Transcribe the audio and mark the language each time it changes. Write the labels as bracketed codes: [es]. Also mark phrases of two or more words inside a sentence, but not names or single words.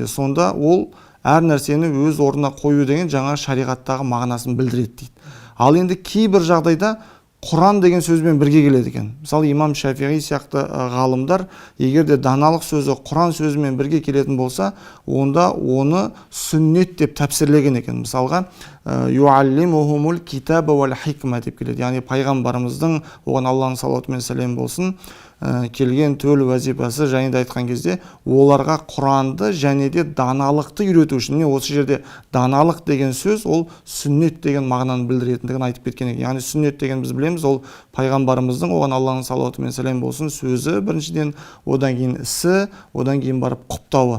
[kk] Сонда ол әр нәрсені өз орнына қою деген жаңа шариғаттағы мағынасын білдіреді дейді. Ал енді кейбір жағдайда Құран деген сөзбен бірге келеді екен. Мысалы, имам Шафиғи сияқты ғалымдар, егер де даналық сөзі Құран сөзімен бірге келетін болса, онда оны сүннет деп тәпсірлеген екен. Мысалға, [ar] يعلمهم الكتاب والحكمة [kk] деп келеді. Яғни пайғамбарымыздың, оған Алланың салауаты мен сәлем болсын, келген төл вазипасы және де айтқан кезде оларға Құранды және де даналықты үйрету үшін. Осы жерде даналық деген сөз ол сүннет деген мағынаны білдіретіндігін айтып кеткен екен. Яғни сүннет деген біз білеміз, ол пайғамбарымыздың, оған Алланың салауаты мен сәлем болсын, сөзі біріншіден, одан кейін ісі, одан кейін барып құптауы.